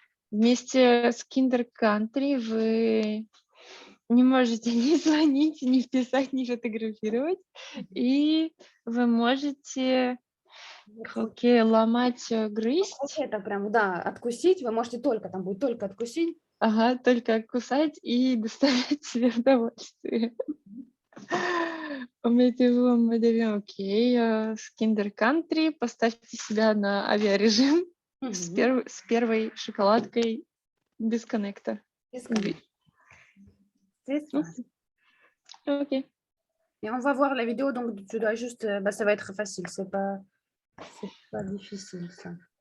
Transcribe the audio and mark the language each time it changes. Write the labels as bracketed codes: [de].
[ru] Вместе с Kinder Country вы не можете ни звонить, ни писать, ни фотографировать, и вы можете ломать, грызть. Это прям, да, откусить, вы можете только, там будет только откусить. Ага, только кусать и доставлять себе удовольствие. [fr] Mettez-vous en mode avion, окей. [ru] С Kinder Country поставьте себя на авиарежим с первой шоколадкой без коннекта. Окей. [fr] Et on va voir la vidéo, donc tu dois juste, bah, ça va être facile, c'est pas difficile ça.